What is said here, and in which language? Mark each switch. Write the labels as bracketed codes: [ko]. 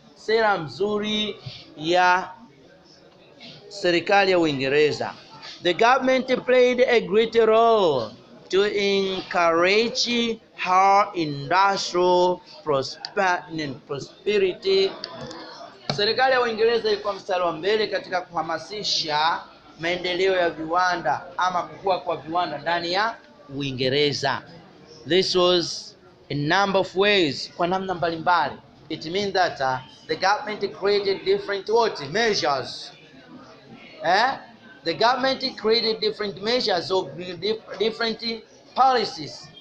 [sw] Sera mzuri ya serikali ya Uingereza. [en] The government played a great role to encourage her industrial prosperity. [sw] Serikali ya Uingereza ilikuwa mstari wa mbele katika kuhamasisha maendeleo ya viwanda ama kukua kwa viwanda ndani ya Uingereza. [en] This was a number of ways, [sw] kwa namna mbalimbali. [en] It means that the government created different measures. The government created different measures of different policies.